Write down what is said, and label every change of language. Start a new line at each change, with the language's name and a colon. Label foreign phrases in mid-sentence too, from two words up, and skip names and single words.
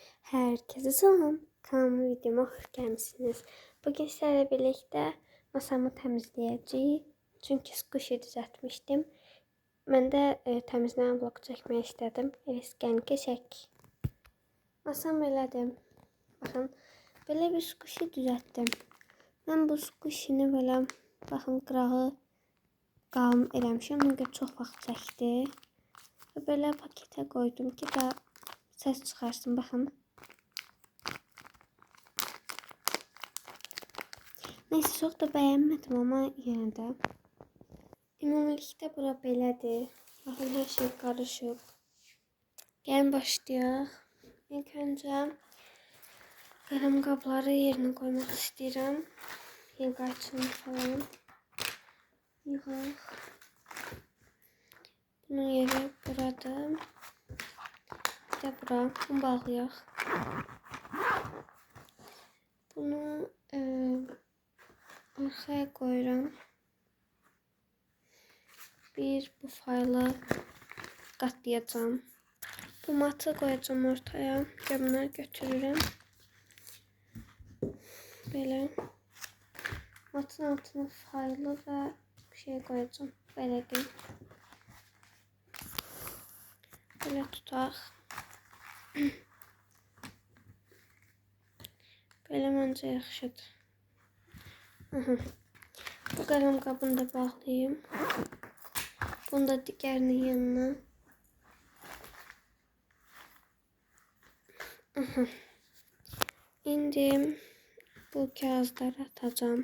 Turkish: Herkese selam. Kanalıma videoma hoş gelmişsiniz. Bugün sizlerle birlikte masamı təmizləyəcəyik.
Azerbaijani: Çünki squishy düzəltmişdim. Mən də təmizləyən vlog çəkmək istədim. Gəlin keçək. Masam belədir. Baxın, belə bir squishy düzəltdim. Mən bu squishy'ni belə, baxın, qırağı qalın eləmişəm. Ona görə çox vaxt çəkdi. Və belə paketə qoydum ki, da səs çıxarsın. Baxın.
Turkish: Neyse, çok da beğenmedim ama yine de.
Azerbaijani: Ümumilikdə bura belədir. Baxın,
Turkish: her şey karışık.
Azerbaijani: Gəlin başlayaq. İlk öncə qələm qabları yerine koymaq istəyirəm. Yığaçını falan. Yığaq. Bunun yeri buradır. Bir de bura. Bunu bağlayaq.
Turkish: Bunu arkaya koyuram. Bir bu faylı katlayacağım. Bu matı koyacağım ortaya.
Azerbaijani: Bunları götürürüm.
Turkish: Böyle matın altına faylı ve bir şey koyacağım. Böyle değil. Böyle tutak. Böyle bence yaxşıdır.
Azerbaijani: Bu qələm qabını da bağlayayım. Bunu da digərinin yanına. İndi bu kağızları atacağım.